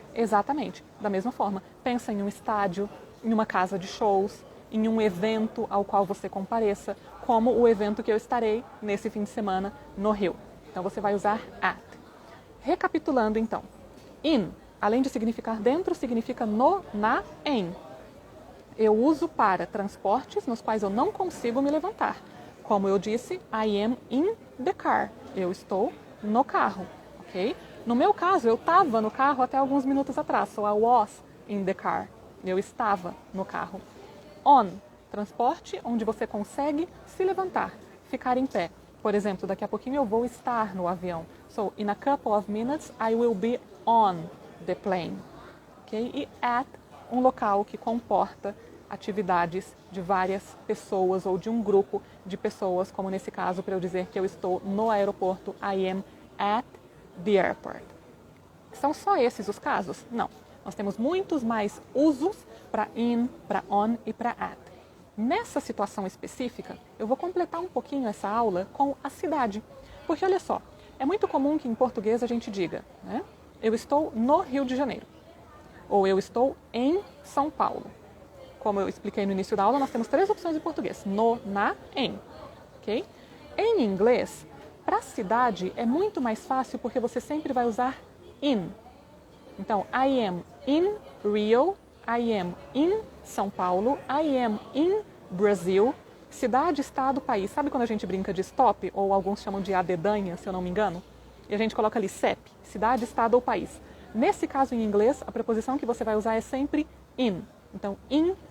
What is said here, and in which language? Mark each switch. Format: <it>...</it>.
<pt>Exatamente, da mesma forma. Pensa em um estádio, em uma casa de shows, em um evento ao qual você compareça, como o evento que eu estarei nesse fim de semana no Rio. Então você vai usar at. Recapitulando então, in, além de significar dentro, significa no, na, em. Eu uso para transportes nos quais eu não consigo me levantar. Como eu disse,</pt> <en>I am in the car.</en> <pt>Eu estou no carro, ok? No meu caso, eu estava no carro até alguns minutos atrás.</pt> <en>So I was in the car.</en> <pt>Eu estava no carro. On, transporte onde você consegue se levantar, ficar em pé. Por exemplo, daqui a pouquinho eu vou estar no avião.</pt> <en>So, in a couple of minutes, I will be on the plane. Okay?</en> <pt>E at, um local que comporta atividades de várias pessoas ou de um grupo de pessoas, como nesse caso, para eu dizer que eu estou no aeroporto,</pt> <en>I am at the airport.</en> <pt>São só esses os casos? Não. Nós temos muitos mais usos para in, para on e para at. Nessa situação específica, eu vou completar um pouquinho essa aula com a cidade. Porque olha só, é muito comum que em português a gente diga, né? Eu estou no Rio de Janeiro. Ou eu estou em São Paulo. Como eu expliquei no início da aula, nós temos 3 opções em português. No, na, em. Ok? Em inglês, para cidade é muito mais fácil porque você sempre vai usar in.</pt> <en>Então, I am in Rio, I am in São Paulo, I am in Brazil.</en> <pt>Cidade, estado, país. Sabe quando a gente brinca de stop, ou alguns chamam de adedanha, se eu não me engano? E a gente coloca ali CEP, cidade, estado ou país. Nesse caso, em inglês, a preposição que você vai usar é sempre in. Então, in</pt>